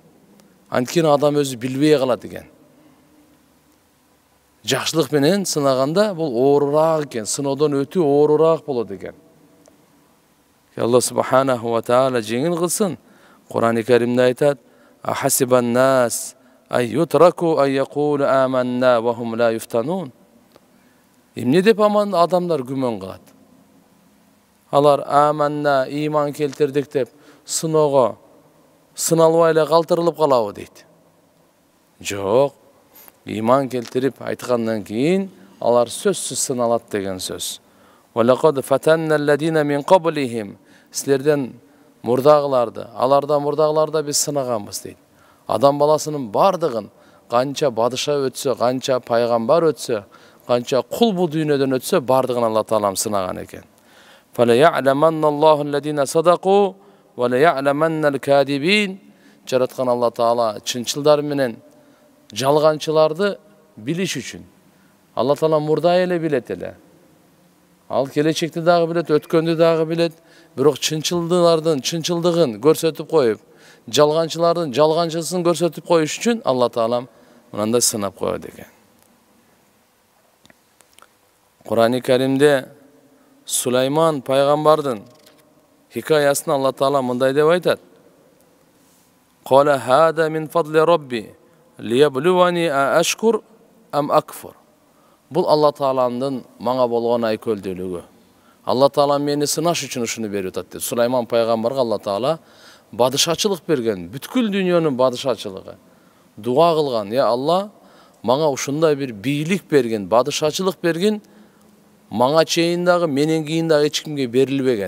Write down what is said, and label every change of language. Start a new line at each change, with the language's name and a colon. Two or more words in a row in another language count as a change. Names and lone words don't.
Kyrgyz: Анткени адам өзү билбей калат экен. Жакшылык менен сынаганда бул оорураак экен, сыноодон өтүү оорураак болот экен. Алла
Arabic: سبحانه وتعالى
Kyrgyz: жеңил кылсын. Кур'ан-ы Каримде айтат:
Arabic: "أحسب الناس أن يتركوا أن يقولوا آمنا وهم لا يفتنون."
Kyrgyz: Эмне деп адамдар күмөн кылат? Алар аманна, иман келтирдик деп сыноого сыналбай эле калтырылып калабы дейт. Жок. Иман келтирип айткандан кийин алар сөзсүз сыналат деген сөз.
Arabic: "ولقد فتنا الذين من قبلهم."
Kyrgyz: Силерден мурдагыларды, алардан мурдагыларды биз сынаганбыз дейт. Адам баласынын бардыгын канча бадыша өтсө, канча пайгамбар өтсө, канча кул бу дүйнөдөн өтсө, бардыгын Алла Таалам сынаган экен.
Arabic: "فليعلمن الله الذين صدقوا وليعلمن الكاذبين."
Kyrgyz: Жараткан Алла Таала чынчылдар менен жалганчыларды билиш үчүн. Алла Таала мурда эле билет эле. Ал келечекти дагы билет, өткөндү дагы билет. Бирок чынчылдардын чынчылдыгын көрсөтүп коюп, жалганчылардын жалганчысын көрсөтүп коюш үчүн Алла Таалам мындай сынап коет экен. Кур'ан-ы Каримде Сулайман пайгамбардын хикаясын Алла Таала мындай деп айтат:
Arabic: "قال هذا من فضل ربي ليبلوني أأشكر أم أكفر."
Kyrgyz: Бул Алла Тааланын мага болгон айкөлдүүлүгү. Алла Таала мени сынаш үчүн ушуну берип атат деп. Сулайман пайгамбарга Алла Таала бадышачылык берген, бүткүл дүйнөнүн бадышачылыгы. Дуа кылган: "Я Алла, мага ушундай бир бийлик берген, бадышачылык берген, мага чейин дагы, менен кийин дагы эч кимге берилбеген.